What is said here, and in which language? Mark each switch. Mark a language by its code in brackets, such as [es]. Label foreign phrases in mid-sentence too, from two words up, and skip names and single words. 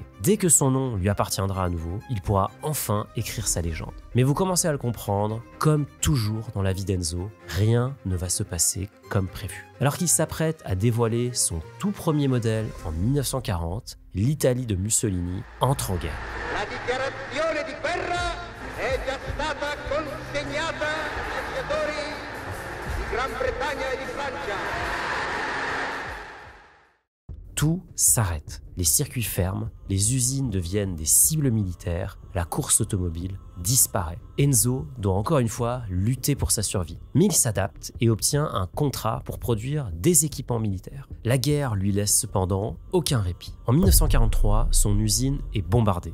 [fr] Dès que son nom lui appartiendra à nouveau, il pourra enfin écrire sa légende. Mais vous commencez à le comprendre, comme toujours dans la vie d'Enzo, rien ne va se passer comme prévu. Alors qu'il s'apprête à dévoiler son tout premier modèle en 1940, l'Italie de Mussolini entre en guerre. [it] La dichiarazione di guerra è già stata consegnata ai viaggiatori di Gran Bretagna e di Francia. [fr] Tout s'arrête. Les circuits ferment, les usines deviennent des cibles militaires, la course automobile disparaît. Enzo doit encore une fois lutter pour sa survie. Mais il s'adapte et obtient un contrat pour produire des équipements militaires. La guerre lui laisse cependant aucun répit. En 1943, son usine est bombardée.